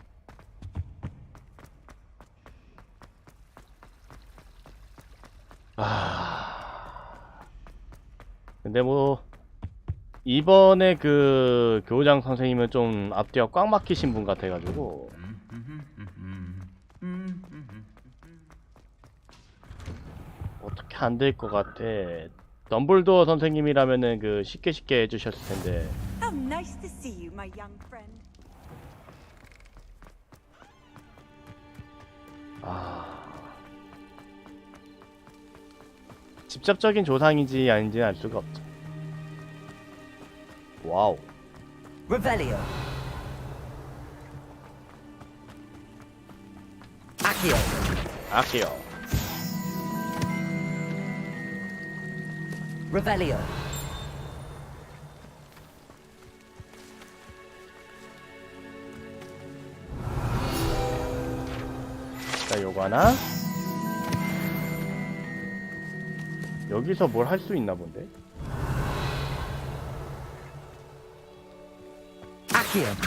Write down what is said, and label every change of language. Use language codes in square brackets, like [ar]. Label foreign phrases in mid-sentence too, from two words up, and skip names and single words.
[ko] 근데 뭐 이번에 그 교장 선생님은 좀 앞뒤가 꽉 막히신 분 같아가지고 어떻게 안 될 것 같아. 덤블도어 선생님이라면은 그 쉽게 해주셨을 텐데. [en] How nice to see you, my young friend. [ko] 직접적인 조상인지 아닌지는 알 수가 없죠. 와우. [la] Revelio. Accio. Accio. Revelio. [ko] 자, 요거 하나. 여기서 뭘 할 수 있나 본데? [la] Accio.